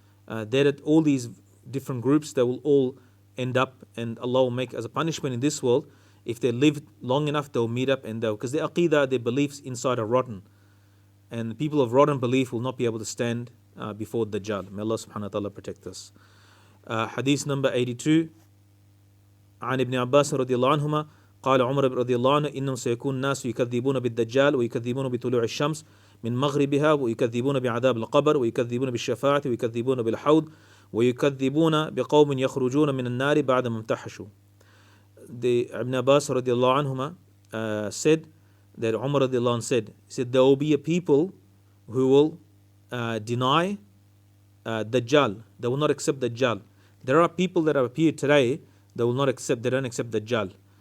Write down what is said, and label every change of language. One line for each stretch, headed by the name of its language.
English: That all these different groups, they will all end up, and Allah will make as a punishment in this world. If they live long enough, they'll meet up, and because their aqidah, their beliefs inside are rotten, and the people of rotten belief will not be able to stand before Dajjal. May Allah subhanahu wa ta'ala protect us. Hadith number 82.
Arabic: عن ابن عباس رضي الله عنهما قال عمر رضي الله عنه إنهم سيكون الناس يكذبون بالدجال ويكذبون بطلوع الشمس من مغربها ويكذبون بعذاب القبر ويكذبون بالشفاعة ويكذبون بالحوض ويكذبون بقوم يخرجون من النار بعد ما امتحشوا.
English: The Ibn Abbas
Arabic: رضي الله عنهما
English: said that Umar
Arabic: رضي الله عنه
English: said there will be a people who will deny Dajjal. They will not accept Dajjal. There are people that have appeared today, they don't accept Dajjal.